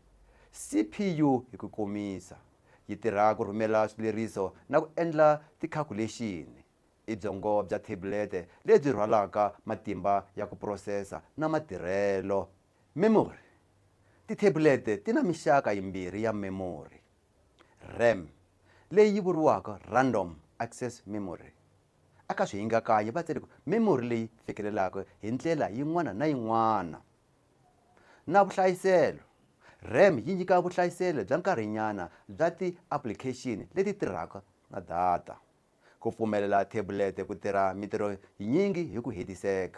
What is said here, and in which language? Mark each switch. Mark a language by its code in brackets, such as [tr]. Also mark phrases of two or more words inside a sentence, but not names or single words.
[ts] CPU hi ku komisa yi tirha ku rhumela swileriso na ku endla ti-calculation. I byongo bya tablet lebyi rhwalaka matimba ya ku processa na matirhelo. Memory. Ti-tablet ti na mixaka yimbirhi ya memory. RAM leyi vuriwaka [en] random access memory. [ts] Aka swihingakanya va tsale ku memory leyi fikelelaka hi ndlela yin'wana na yin'wana. Na vuhlayiselo. RAM yi nyika vuhlayiselo bya nkarhinyana bya ti-application leti tirhaka na data. Ku pfumelela tablet ku tirha mitirho yinyingi hi ku hetiseka.